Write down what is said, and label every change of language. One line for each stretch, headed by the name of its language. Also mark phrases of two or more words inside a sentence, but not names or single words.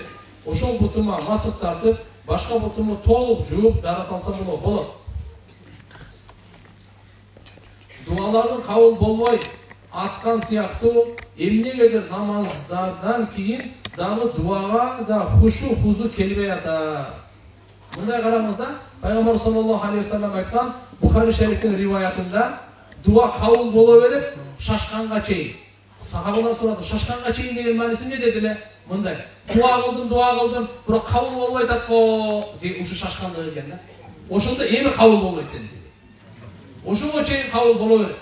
Kyrgyz: Ошол бутума масык тартып, башка бутуму толук жууп дарат алса болот. Дуалардын кабыл болбой аткан сыяктуу эмнегедир намаздардан кийин дагы дуага да хушу келбей атат. Мындай караңыз да, Пайгамбар
Arabic: صلى الله عليه وسلم
Kyrgyz: айткан Бухари шарифтин риваятында дуа кабыл боло берет шашканга чейин. Сахабалар сурады, шашканга чейин деген мааниси эмне дедиле? Мындай, дуа кылдым, бирок кабыл болбой атат го, деген ушу шашкандык экен да. Ошондо эми кабыл болбойт сен деди. Ошого чейин кабыл боло берет.